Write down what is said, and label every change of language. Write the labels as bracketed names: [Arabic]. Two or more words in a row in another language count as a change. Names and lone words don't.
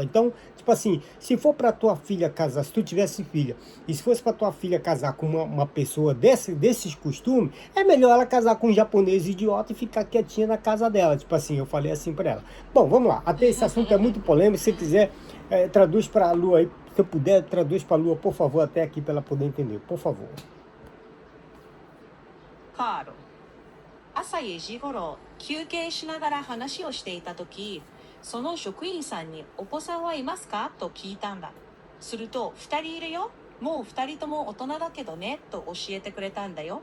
[Portuguese] Então, tipo assim, se for para tua filha casar, se tu tivesse filha, e se fosse para tua filha casar com uma pessoa desses costumes, é melhor ela casar com um japonês idiota e ficar quietinha na casa dela. Tipo assim, eu falei assim para ela. Bom, vamos lá. Até esse assunto é muito polêmico. Se você quiser, traduz para a Lua aí. Se eu puder, traduz para a Lua, por favor, até aqui para ela poder entender. Por favor. カール。 [Japanese] 朝4時ごろ休憩しながら話をしていた時、その職員さんにお子さんはいますかと聞いたんだ。すると2人いるよ。もう2人とも大人だけどねと教えてくれたんだよ。